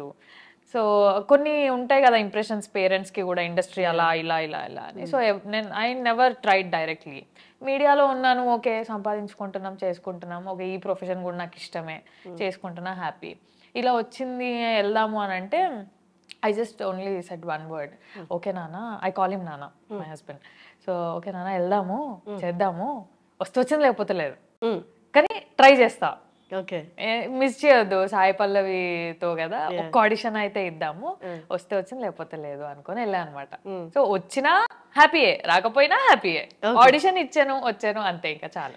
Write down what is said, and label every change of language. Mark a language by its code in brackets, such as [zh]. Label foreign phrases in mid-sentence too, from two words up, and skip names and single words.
[te] సో కొన్ని ఉంటాయి కదా [en] impressions parents [te] కి కూడా, ఇండస్ట్రీ అలా ఇలా ఇలా ఇలా అని. సో నేను [en] I never tried directly. [te] మీడియాలో ఉన్నాను, ఓకే సంపాదించుకుంటున్నాం చేసుకుంటున్నాం, ఓకే ఈ ప్రొఫెషన్ కూడా నాకు ఇష్టమే, చేసుకుంటున్నా హ్యాపీ. ఇలా వచ్చింది వెళ్దాము అని అంటే [en] I just only said one word. Okay Nana, I call him Nana, my husband. So okay [te] Nana వెళ్దాము చేద్దాము, వచ్చింది లేకపోతే లేదు, కానీ ట్రై చేస్తా, ఓకే మిస్ చేయొద్దు, సాయి పల్లవితో కదా, ఒక్క ఆడిషన్ అయితే ఇద్దాము, వస్తే వచ్చింది లేకపోతే లేదు అనుకొని వెళ్ళా అనమాట. సో వచ్చినా హ్యాపీయే, రాకపోయినా హ్యాపీయే, ఆడిషన్ ఇచ్చాను వచ్చాను అంతే, ఇంకా చాలా.